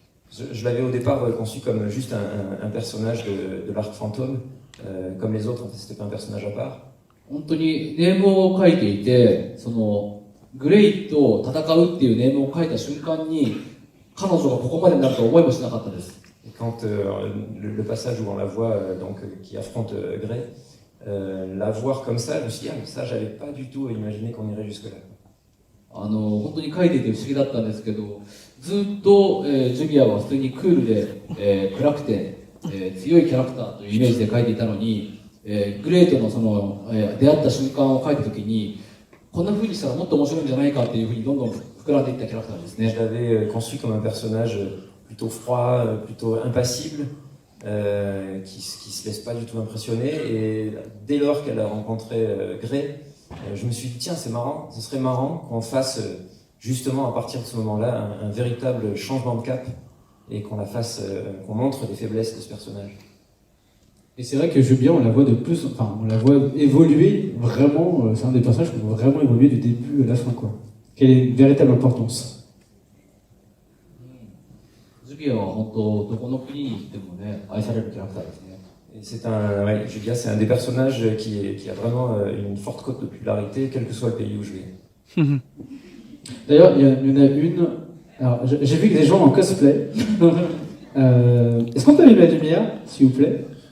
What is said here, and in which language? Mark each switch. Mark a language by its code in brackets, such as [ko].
[fr] Je l'avais au départ conçu comme juste un personnage de l'arc fantôme, comme les autres. En fait, c'était pas un personnage à part. [ja] 本当にネームを書いていて、そのグレイと戦うっていうネームを書いた瞬間に彼女がここまでになると思いもしなかったです。 [fr] Et quand le passage où on la voit qui affronte Grey, la voir comme ça, je me suis dit, ah, mais ça, j'avais pas du tout imaginé qu'on irait jusque-là. [ja] 本当に書いていて不思議だったんですけど、ずっと、ジュビアは普通にクールで、暗くて、強いキャラクターというイメージで書いていたのに、グレートのその、出会った瞬間を描いた時にこんな風にしたらもっと面白いんじゃないかっていう風にどんどん膨らんでいったキャラクターですね。 [fr] Je l'avais conçu comme un personnage plutôt froid, plutôt impassible, qui se laisse pas du tout impressionner. Et dès lors qu'elle a rencontré Grey, je me suis dit tiens c'est marrant, ce serait marrant qu'on fasse justement à partir de ce moment-là un véritable changement de cap et qu'on la fasse, qu'on montre les faiblesses de ce personnage. Et c'est vrai que Julien, on la voit on la voit évoluer vraiment. C'est un des personnages qu'on voit vraiment évoluer du début à la fin, quoi. Quelle est une véritable importance. [ja] ジュビアは本当どこの国に行ってもね愛されるキャラクターですね。 [fr] Et c'est Julia, c'est un des personnages qui a vraiment une forte cote de popularité, quel que soit le pays où je vais. D'ailleurs, il y en a une. Alors, j'ai vu que des gens en cosplay. Est-ce qu'on peut allumer la lumière, s'il vous plaît?